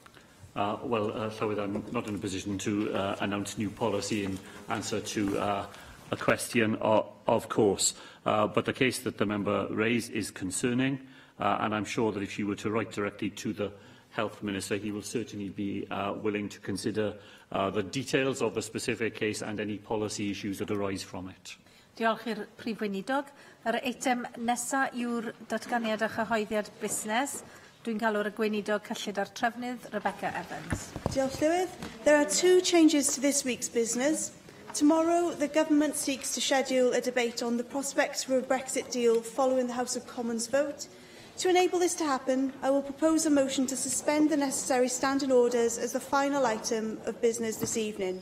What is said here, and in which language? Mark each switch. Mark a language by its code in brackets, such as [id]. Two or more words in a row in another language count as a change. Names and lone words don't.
[en] Llywyd, I'm not in a position to announce new policy in answer to a question, of course. But the case that the member raised is concerning, and I'm sure that if you were to write directly to the Health Minister, he will certainly be willing to consider the details of the specific case and any policy issues that arise from it. [cy] Diolch i'r Prif Weinidog. Yr eitem nesaf yw'r datganiad a chyhoeddiad busnes. Dwi'n galw'r y Gweinidog cyllid ar trefnydd, Rebecca Evans. Diolch, Llywydd. [en] There are 2 changes to this week's business. Tomorrow, the Government seeks to schedule a debate on the prospects for a Brexit deal following the House of Commons vote. To enable this to happen, I will propose a motion to suspend the necessary standing orders as the final item of business this evening.